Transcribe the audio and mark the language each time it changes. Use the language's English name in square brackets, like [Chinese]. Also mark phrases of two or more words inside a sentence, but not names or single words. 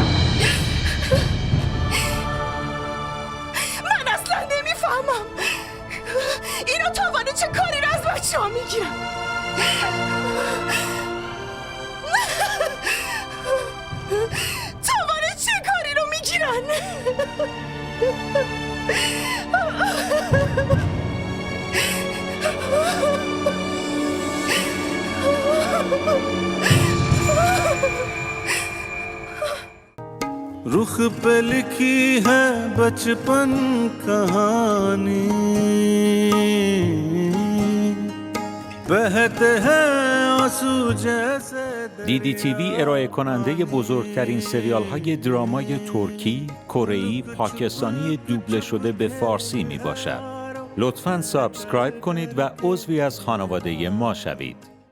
[Persian] من اصلا نمیفهمم اینا تاوانه چه کاری رو از بچه ها میگیرن. تاوانه چه کاری رو میگیرن؟ [Hindi] रुख पे लिखी है बचपन कहानी, बहते हैं आंसू जैसे. [Persian] DDTV ارائه کننده بزرگترین سریال های درامای ترکی، کره‌ای، پاکستانی دوبله شده به فارسی می باشد. لطفاً سابسکرایب کنید و عضوی از خانواده ما شوید.